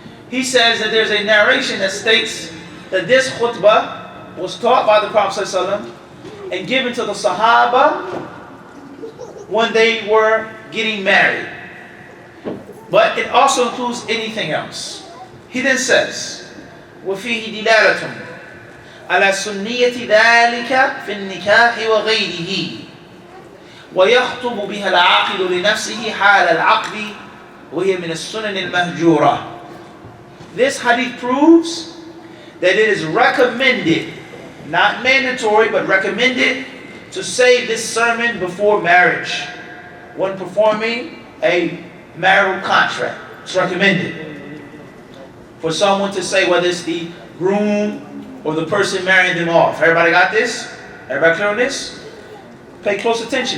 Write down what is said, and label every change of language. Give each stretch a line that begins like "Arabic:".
English: He says that there's a narration that states that this khutbah was taught by the Prophet ﷺ and given to the Sahaba when they were getting married. But it also includes anything else. He then says,
Arabic: وَفِيهِ دِلَالَةٌ عَلَى سُنِّيَّةِ ذَلِكَ فِي النِّكَاحِ وَغَيْرِهِ وَيَخْطُبُ بِهَا الْعَاقِلُ لِنَفْسِهِ حَالَ الْعَقْدِ وَهِيَ مِنَ السُّنَنِ الْمَهْجُورَةِ.
English: This hadith proves that it is recommended, not mandatory, but recommended to say this sermon before marriage when performing a marital contract. It's recommended for someone to say, whether it's the groom or the person marrying them off. Everybody got this? Everybody clear on this? Pay close attention.